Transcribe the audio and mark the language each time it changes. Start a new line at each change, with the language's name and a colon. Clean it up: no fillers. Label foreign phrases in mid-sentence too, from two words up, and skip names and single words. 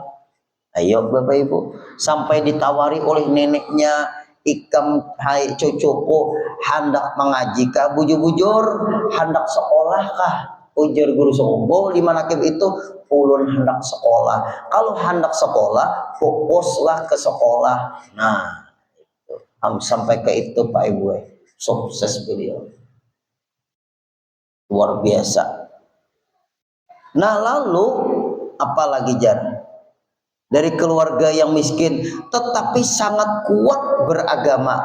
Indonesian: Ayo Bapak Ibu, sampai ditawari oleh neneknya,
Banjar: ikam hai cucuku hendak mengaji kah, bujur-bujur hendak sekolah kah? Ujar Guru Sukumpul di manakib itu, ulun hendak sekolah.
Indonesian: Kalau hendak sekolah, fokuslah ke sekolah. Nah, sampai ke itu Pak Ibu, sukses beliau. Luar biasa. Nah lalu apalagi jar? Dari keluarga yang miskin tetapi sangat kuat beragama.